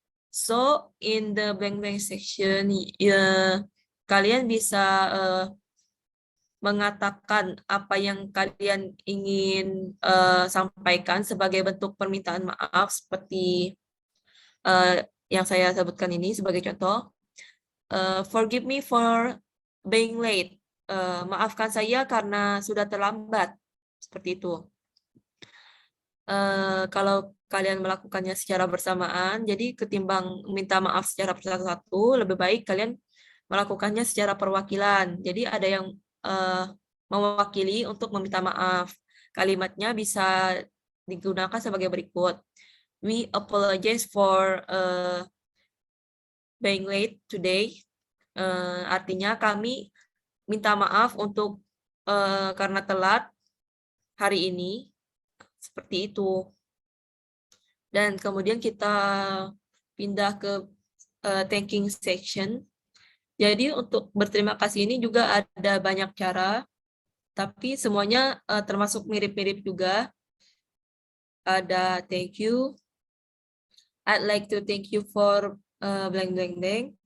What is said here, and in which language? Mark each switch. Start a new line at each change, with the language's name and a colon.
English: So in the blank blank section,
Indonesian: kalian bisa mengatakan apa yang kalian ingin sampaikan sebagai bentuk permintaan maaf seperti yang saya sebutkan ini sebagai contoh.
English: Forgive me for being late.
Indonesian: Maafkan saya karena sudah terlambat. Seperti itu. Kalau kalian melakukannya secara bersamaan, jadi ketimbang minta maaf secara satu-satu, lebih baik kalian melakukannya secara perwakilan. Jadi ada yang mewakili untuk meminta maaf. Kalimatnya bisa digunakan sebagai berikut.
English: We apologize for being late today.
Indonesian: Artinya kami minta maaf untuk karena telat hari ini. Seperti itu. Dan kemudian kita pindah ke thanking section. Jadi untuk berterima kasih ini juga ada banyak cara, tapi semuanya termasuk mirip-mirip juga.
English: Ada thank you. I'd like to thank you for blank blank blank.